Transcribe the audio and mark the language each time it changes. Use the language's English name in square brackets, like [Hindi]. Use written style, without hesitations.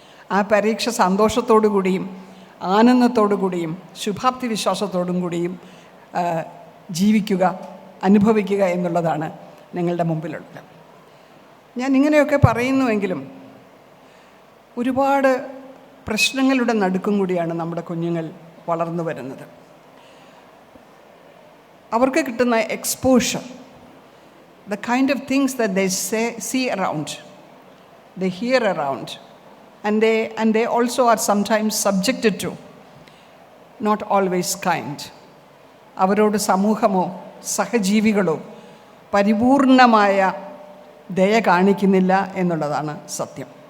[Malayalam] ആ പരീക്ഷ സന്തോഷത്തോടു കൂടിയും ആനന്ദത്തോടു കൂടിയും ശുഭാപ്തി വിശ്വാസത്തോടും കൂടിയും ജീവിക്കുക, അനുഭവിക്കുക എന്നുള്ളതാണ് നിങ്ങളുടെ മുമ്പിലുള്ളത്. ഞാൻ ഇങ്ങനെയൊക്കെ പറയുന്നുവെങ്കിലും ഒരുപാട് പ്രശ്നങ്ങളുടെ നടുക്കും കൂടിയാണ് നമ്മുടെ കുഞ്ഞുങ്ങൾ വളർന്നു വരുന്നത്. അവർക്ക് കിട്ടുന്ന exposure, [English] the kind of things that they see around, they hear around, and they also are sometimes subjected to, not always kind. [Malayalam] അവരോട് സമൂഹമോ സഹജീവികളോ പരിപൂർണമായ ദയ കാണിക്കുന്നില്ല എന്നുള്ളതാണ് സത്യം.